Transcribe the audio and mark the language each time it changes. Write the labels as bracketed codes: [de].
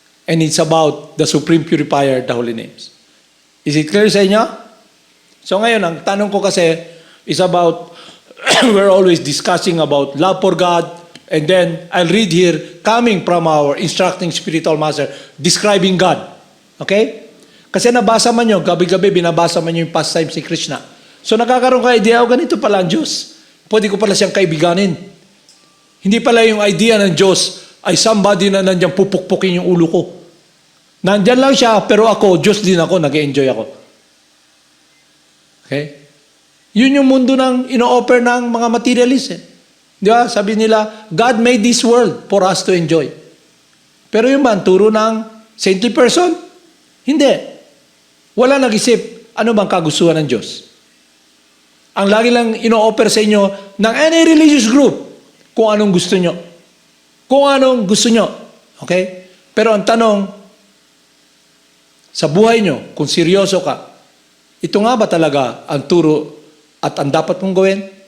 [en] And it's about the Supreme Purifier, the Holy Names. Is it clear sa inyo? [tl] So ngayon, ang tanong ko kasi [en] is about, we're always discussing about love for God, and then I'll read here, coming from our instructing spiritual master, describing God. [tl] Okay? Kasi nabasa man nyo, gabi-gabi binabasa man nyo yung pastimes ni Krishna. So nakakaroon ka idea, ganito pala ang Diyos. Pwede ko pala siyang kaibiganin. Hindi pala yung idea ng Diyos ay somebody na nandiyan pupukpukin yung ulo ko. Nandiyan lang siya, pero ako, Diyos din ako, nag-enjoy ako. Okay? Yun yung mundo ng ino-offer ng mga materialist. Eh. Di ba? Sabi nila, [en] God made this world for us to enjoy. [tl] Pero yung ba, turo ng saintly person? Hindi. Wala nag-isip, ano bang kagustuhan ng Diyos? Ang lagi lang ino-offer sa inyo ng any religious group kung anong gusto nyo. Kung anong gusto nyo. Okay? Pero ang tanong, sa buhay nyo, kung seryoso ka, ito nga ba talaga ang turo at ang dapat mong gawin?